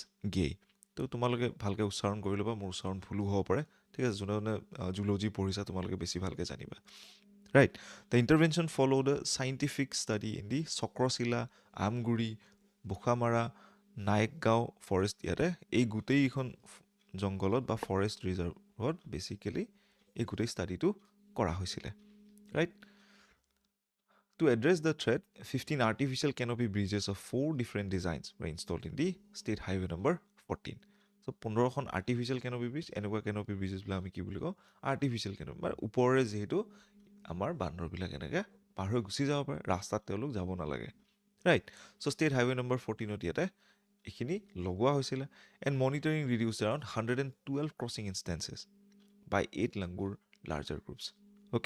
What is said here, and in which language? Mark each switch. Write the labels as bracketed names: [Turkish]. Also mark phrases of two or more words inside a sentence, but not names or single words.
[Assamese] গেই তো তোমালোকে ভালকৈ উচ্চাৰণ কৰি ল'বা মোৰ উচ্চাৰণ ভুলো হ'ব পাৰে ঠিক আছে যোনে জুলজি পঢ়িছা তোমালোকে বেছি ভালকৈ জানিবা [English] right the intervention follow the scientific study in the [Assamese] চক্ৰশিলা আমগুৰি বোকামাৰা নায়কগাঁও ফৰেষ্ট ইয়াতে এই গোটেইখন জংঘলত বা [English] forest reserve [Assamese] বেচিকেলি এই গোটেই ষ্টাডিটো কৰা হৈছিলে ৰাইট [English] To address the threat, 15 artificial canopy bridges of 4 different designs were installed in the state highway number 14. [Assamese] So 15খন [English] artificial canopy bridge [Assamese] এনেকুৱা [English] canopy bridges [Assamese] বিলাক আমি কি বুলি কওঁ [English] artificial canopy [Assamese] মানে ওপৰেৰে যিহেতু আমাৰ বান্দৰবিলাক এনেকৈ পাৰ হৈ গুচি যাব পাৰে ৰাস্তাত তেওঁলোক যাব নালাগে [English] right so state highway number 14 [Assamese] ইয়াতে এইখিনি লগোৱা হৈছিলে [English] and monitoring reduces around 112 crossing instances by 8 langur larger groups okay